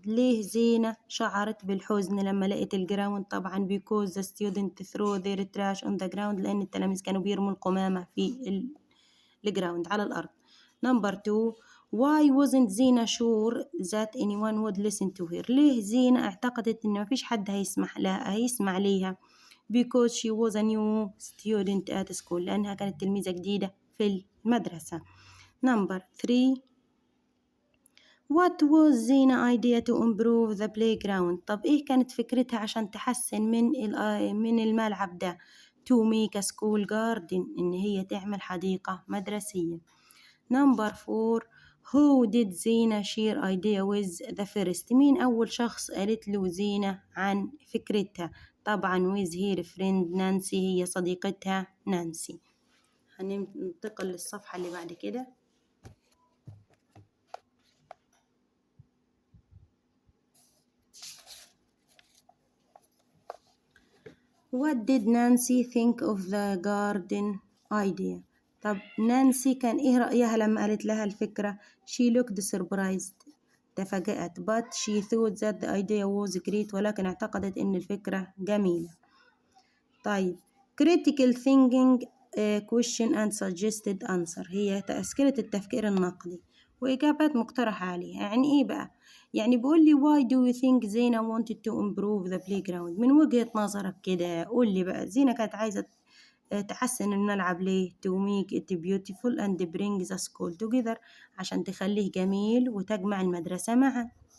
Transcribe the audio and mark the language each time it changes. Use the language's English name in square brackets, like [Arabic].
[Arabic] ليه زينة شعرت بالحزن لما لقيت الجراوند. طبعا [English] because the student threw their trash on the ground [Arabic] لأن التلاميذ كانوا بيرموا القمامة في الجراوند على الأرض. [English] Number 2 why wasn't Zeina sure that anyone would listen to her. [Arabic] ليه زينة اعتقدت إن مفيش حد هيسمع ليها [English] because she was a new student at school [Arabic] لأنها كانت تلميذة جديدة في المدرسة. [English] Number 3 what was Zeina idea to improve the playground. [Arabic] طب إيه كانت فكرتها عشان تحسن من الملعب ده. [English] to make a school garden [Arabic] إن هي تعمل حديقة مدرسية. [English] Number 4 who did Zeina share idea with the first. [Arabic] مين أول شخص قالت له زينة عن فكرتها. طبعا [English] with her friend [Arabic] نانسي، هي صديقتها نانسي. هننتقل للصفحة اللي بعد كده. [English] What did Nancy think of the garden idea؟ [Arabic] طب نانسي كان إيه رأيها لما قالت لها الفكرة؟ [English] She looked surprised، [Arabic] تفاجأت. [English] But she thought that the idea was great، [Arabic] ولكن اعتقدت إن الفكرة جميلة. طيب [English] critical thinking question and suggested answer، [Arabic] هي أسئلة التفكير النقدي وإجابات مقترحة عليها. يعني إيه بقى؟ يعني بقول لي [English] why do you think Zeina wanted to improve the playground؟ [Arabic] من وجهة نظرك كده قول لي بقى زينة كانت عايزة تحسن الملعب ليه؟ [English] to make it beautiful and bring the school together، [Arabic] عشان تخليه جميل وتجمع المدرسة معا.